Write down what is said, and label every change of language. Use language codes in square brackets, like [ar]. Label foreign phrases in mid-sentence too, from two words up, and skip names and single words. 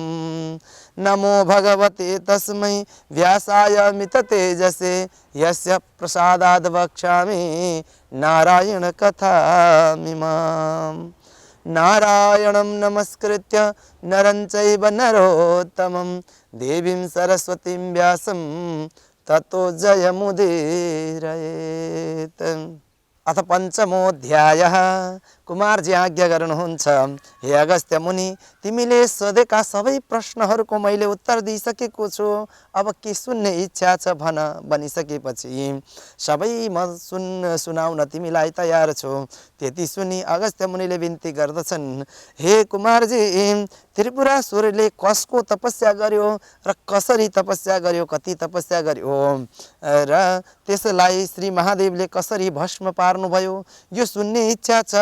[sa] नमो भगवते तस्मै व्यासाय मित तेजसे यस्य प्रसादाद् वक्ष्यामि नारायण कथामिमाम्। नारायणं नमस्कृत्य नरं चैव नरोत्तमं देवीं सरस्वतीं व्यासं ततो जयमुदीरयेत्। अथ पंचमोऽध्यायः। [ne] कुमारजी आज्ञा गर्नुहुन्छ, हे अगस्त्य मुनि, तिमीले सोधेका सबै प्रश्नहरूको मैले उत्तर दिइसकेको छु। अब के सुन्ने इच्छा छ भन। भनिसकेपछि सबै म सुनाउन तिमीलाई तयार छु। त्यति सुनि अगस्त्य मुनिले बिन्ती गर्दछन्, हे कुमारजी, त्रिपुरासुरले कसको तपस्या गर्यो र कसरी तपस्या गर्यो, कति तपस्या गर्यो र त्यसलाई श्री महादेवले कसरी भस्म पार्नुभयो, यो सुन्ने इच्छा छ।